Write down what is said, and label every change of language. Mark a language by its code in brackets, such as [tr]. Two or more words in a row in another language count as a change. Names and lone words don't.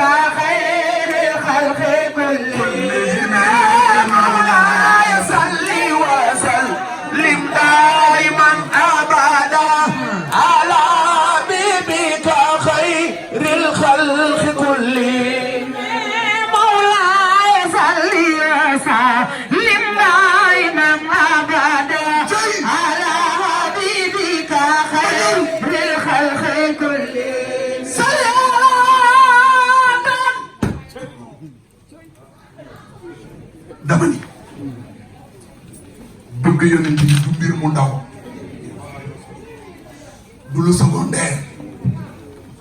[ar] خير الخلق كلهم مولاي صل وسلم دائما ابدا على حبيبك خير الخلق كلهم مولاي صل وسلم دائما ابدا على حبيبك خير الخلق كلهم [wo] سلام dama ni bëgg yonent bi du mbir mu ndaw du lu secondaire